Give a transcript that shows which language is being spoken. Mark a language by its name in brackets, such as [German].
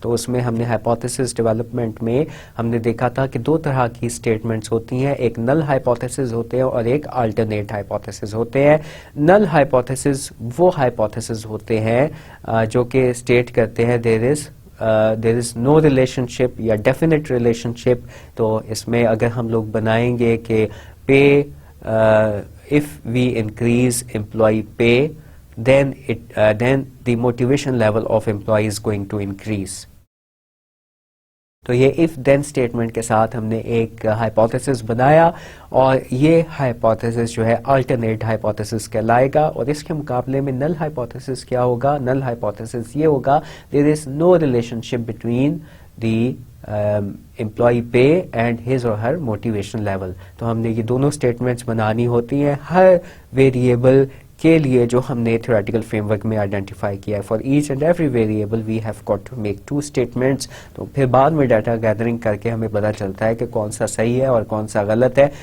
[Urdu] تو اس میں ہم نے ہائپوتھیسس ڈیولپمنٹ میں ہم نے دیکھا تھا کہ 2 طرح کی اسٹیٹمنٹس ہوتی ہیں, ایک نل ہائپوتھیسس ہوتے ہیں اور ایک الٹرنیٹ ہائپوتھیسس ہوتے ہیں. نل ہائپوتھیسس وہ ہائپوتھیسس ہوتے ہیں جو کہ اسٹیٹ کرتے ہیں [English] there is no relationship [Urdu] یا [English] definite relationship. [Urdu] تو اس میں اگر ہم لوگ بنائیں گے کہ [English] pay if we increase employee pay then the motivation level of employee is going to increase. [Urdu] تو یہ if then statement کے ساتھ ہم نے ایک ہائپوتھیسس بنایا, اور یہ ہائپوتھیسس جو ہے الٹرنیٹ ہائپوتھیسس کہلائے گا. اور اس کے مقابلے میں نل ہائپوتھیسس کیا ہوگا؟ نل ہائپوتھیسس یہ ہوگا [English] there is no relationship between the employee pay and his or her motivation level. [Urdu] تو ہم نے یہ دونوں اسٹیٹمنٹس بنانی ہوتی ہیں ہر ویریبل کے لیے جو ہم نے تھیوریٹیکل فریم ورک میں آئیڈینٹیفائی کیا ہے. [English] For each and every variable we have got to make 2 statements. [Urdu] تو پھر بعد میں ڈیٹا گیدرنگ کر کے ہمیں پتہ چلتا ہے کہ کون سا صحیح ہے اور کون سا غلط ہے.